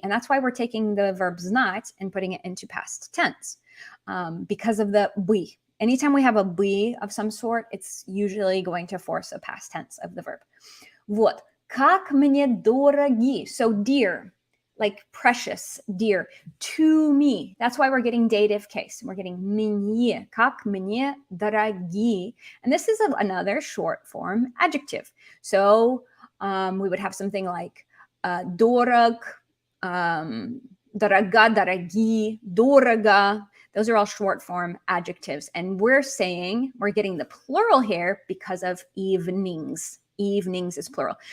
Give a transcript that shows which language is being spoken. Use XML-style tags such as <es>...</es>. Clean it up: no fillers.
<en>And that's why we're taking the verb знать and putting it into past tense, because of the бы. Anytime we have a бы of some sort, it's usually going to force a past tense of the verb.</en> <ru>Вот. Как мне дороги.</ru> <en>So dear, like precious, dear, to me. That's why we're getting dative case. We're getting</en> <ru>мне, как мне дороги.</ru> <en>And this is another short form adjective. So we would have something like</en> <ru>дорог, дорога, дороги, дорого.</ru> <en>Those are all short form adjectives. And we're getting the plural here because of evenings. Evenings is plural.</en>